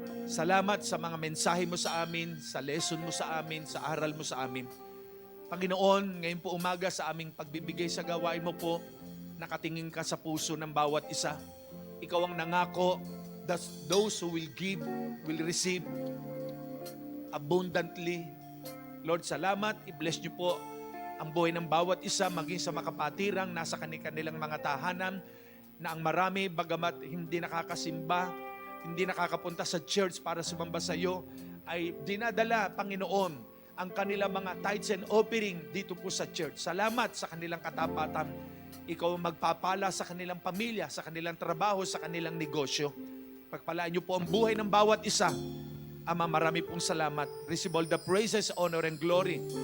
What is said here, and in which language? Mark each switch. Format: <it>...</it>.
<tl>Salamat sa mga mensahe mo sa amin, sa lesson mo sa amin, sa aral mo sa amin. Panginoon, ngayon po umaga sa aming pagbibigay sa gawain mo po, nakatingin ka sa puso ng bawat isa. Ikaw ang nangako</tl> <en>that those who will give will receive abundantly.</en> <tl>Lord, salamat. I-bless niyo po ang buhay ng bawat isa, maging sa makapatirang nasa kanilang mga tahanan, na ang marami, bagamat hindi nakakasimba, hindi nakakapunta sa church para sumamba sa iyo, ay dinadala, Panginoon, ang kanilang mga</tl> <en>tithes and offering</en> <tl>dito po sa church. Salamat sa kanilang katapatan. Ikaw ang magpapala sa kanilang pamilya, sa kanilang trabaho, sa kanilang negosyo. Pagpalaan niyo po ang buhay ng bawat isa. Ama, marami pong salamat.</tl> <en>Receive all the praises, honor, and glory.</en>